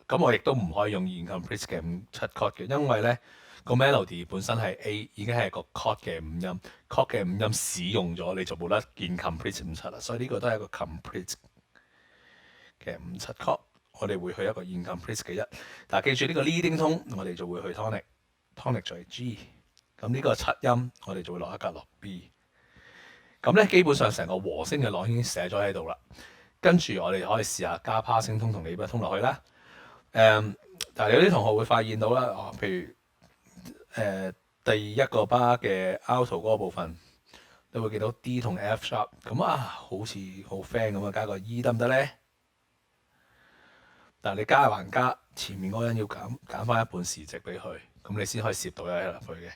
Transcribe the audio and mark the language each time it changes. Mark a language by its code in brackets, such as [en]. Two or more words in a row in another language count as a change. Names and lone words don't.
[yue] 咁我亦都唔可以用 incomplete 嘅5、7 chord 嘅，因為咧個 melody 本身係 A， 已經係個 chord 嘅5音，chord 嘅5音使用咗，你就冇得 incomplete 5、7啦。所以呢個都係一個 complete 嘅5、7 chord。我哋會去一個 incomplete 嘅1，但係記住呢個 [en] leading tone [yue] 我哋就會去 tonic 就係 G。咁呢個7音我哋就會落一格落 B。咁咧基本上成個和聲嘅樂已經寫咗喺度啦。跟住我哋可以試下加 [en] passing tone [yue] 同 [en] labor tone [yue] 落去啦。但係有啲同學會發現到啦，譬如第一個 bar 嘅 alto 嗰個部分，你會見到 D 同 [en] F sharp， [yue] 咁好似好 friend 咁啊，加個 E 得唔得咧？但係你加還加，前面嗰個人要減翻一半時值俾佢，咁你先可以攝到一入去嘅。